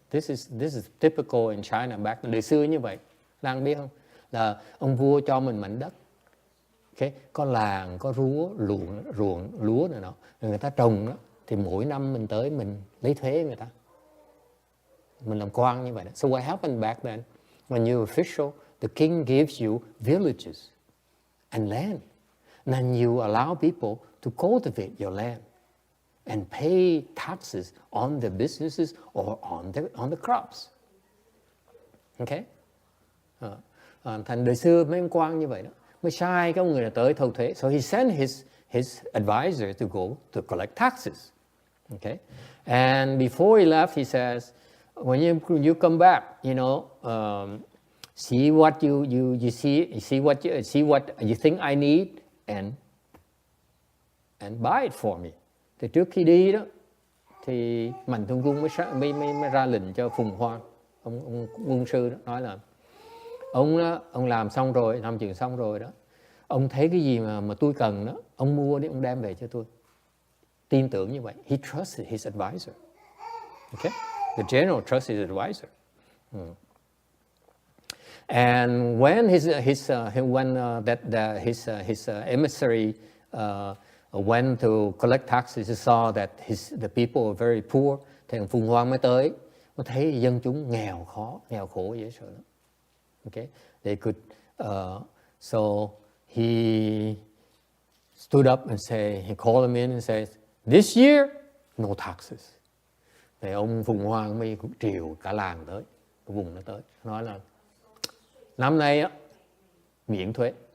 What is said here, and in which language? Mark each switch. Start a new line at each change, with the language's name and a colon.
English: This is typical in China back then.
Vietnamese: Đời xưa như vậy, Lan biết không? Là ông vua cho mình mảnh đất, okay? Có làng, có ruộng lúa này nọ, người ta trồng đó. Thì mỗi năm mình tới mình lấy thuế người ta, mình làm quan như vậy đó.
English: So what happened back then, when you're official, the king gives you villages and land, and then you allow people to cultivate your land and pay taxes on the businesses or on the crops. Okay?
Vietnamese: Thành đời xưa mấy ông quan như vậy đó, mới sai cái ông người là tới thâu thuế.
English: So he sent his advisor to go to collect taxes. Okay, and before he left, he says, when you come back, you know, see what you see what you think I need and buy it for me.
Vietnamese: Thì trước khi đi đó thì Mạnh Thường Quân mới ra lệnh cho Phùng Hoan, ông quân sư đó, nói là ông làm xong rồi, làm chuyện xong rồi đó, ông thấy cái gì mà tôi cần đó, ông mua đi, ông đem về cho tôi. Tin tưởng như vậy.
English: He trusted his advisor. Okay? The general trusted his advisor. And when his emissary went to collect taxes, he saw that the people were very poor.
Vietnamese: Thì Phùng Hoan mới tới, mới thấy dân chúng nghèo khổ dễ sợ lắm.
English: Okay, they could. So he stood up and he called them in and said, "This year, no taxes."
Vietnamese: Thì ông Phùng Hoan mới triều cả làng tới, cái vùng nó tới, nói là năm nay á miễn thuế.